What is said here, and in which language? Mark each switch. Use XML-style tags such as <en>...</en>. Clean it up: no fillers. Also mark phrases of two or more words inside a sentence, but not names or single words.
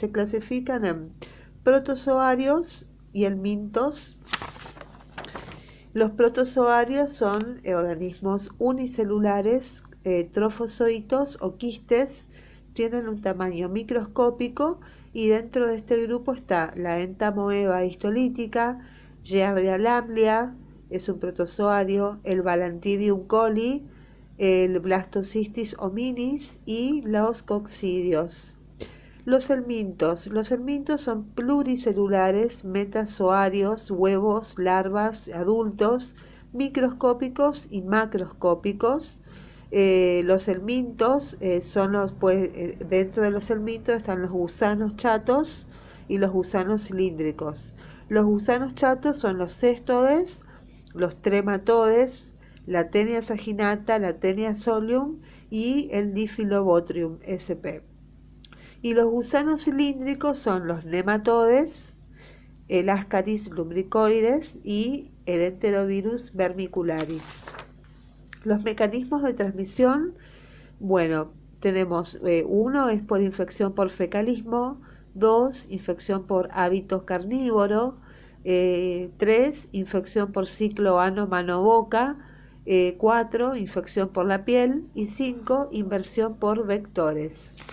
<es>Se clasifican en protozoarios y helmintos. Los protozoarios son organismos unicelulares, trofozoitos o quistes, tienen un tamaño microscópico y dentro de este grupo está la entamoeba histolítica, Giardia lamblia, es un protozoario, el Balantidium coli, el Blastocystis hominis y los coccidios. Los helmintos son pluricelulares, metazoarios, huevos, larvas, adultos, microscópicos y macroscópicos. Los helmintos dentro de los helmintos están los gusanos chatos y los gusanos cilíndricos. Los gusanos chatos son los cestodes, los trematodes, la Taenia saginata, la Taenia solium y el Diphyllobotrium sp. Y los gusanos cilíndricos son los nematodes, el Ascaris lumbricoides y el Enterovirus vermicularis. Los mecanismos de transmisión, bueno, tenemos uno es por infección por fecalismo, 2, infección por hábito carnívoro, 3, infección por ciclo ano-mano-boca, 4, infección por la piel y 5, inversión por vectores.</es>